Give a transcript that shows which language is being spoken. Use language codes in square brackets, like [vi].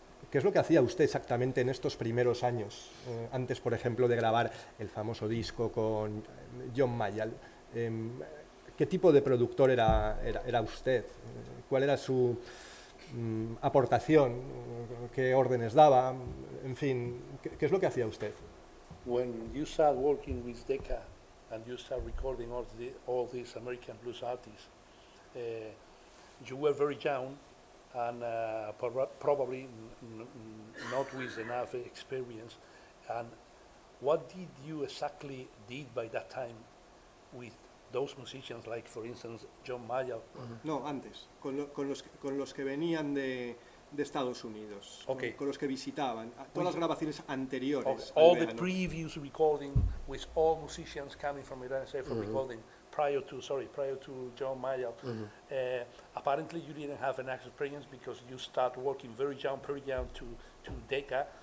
[es] ¿Qué es lo que hacía usted exactamente en estos primeros años, antes, por ejemplo, de grabar el famoso disco con John Mayall? ¿Qué tipo de productor era usted? ¿Cuál era su aportación? ¿Qué órdenes daba? En fin, ¿qué es lo que hacía usted? [en] When you start working with Decca and you start recording all these American blues artists, you were very young and probably not with enough experience. And what did you exactly did by that time with those musicians, like for instance John Mayall? [es] No, antes, con los que venían de Estados Unidos, [en] okay. [es] con los que visitaban, todas las grabaciones anteriores. [en] All the previous recording with all musicians coming from United States for recording prior to John Mayall. Apparently you didn't have enough experience because you start working very young to Decca.